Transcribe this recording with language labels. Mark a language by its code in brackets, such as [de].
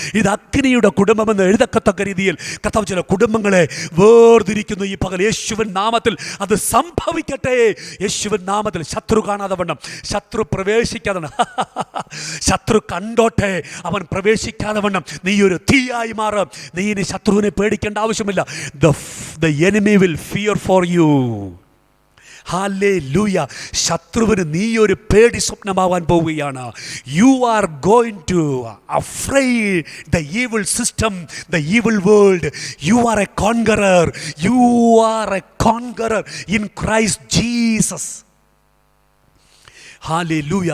[ml] ഇത് അഗ്നിയുടെ കുടുംബമെന്ന് എഴുതക്കത്തക്ക രീതിയിൽ കർത്താവ് ചില കുടുംബങ്ങളെ വേർതിരിക്കുന്നു ഈ പകൽ. യേശുവിൻ നാമത്തിൽ അത് സംഭവിക്കട്ടെ. യേശുവിൻ നാമത്തിൽ ശത്രു കാണാതെ വണ്ണം, ശത്രു പ്രവേശിക്കാതെ വണ്ണം, ശത്രു കണ്ടോട്ടെ, അവൻ പ്രവേശിക്കാതെ വണ്ണം നീ ഒരു തീയായി മാറും. നീ ഇനി ശത്രുവിനെ പേടിക്കേണ്ട ആവശ്യമില്ല. [en] The enemy will fear for you. Hallelujah. [ml] ശത്രുവിന് നീ ഒരു പേടി സ്വപ്നമാവാൻ പോവുകയാണ്. [en] You are going to afraid the evil system, the evil world. You are a conqueror. You are a conqueror in Christ Jesus. Hallelujah.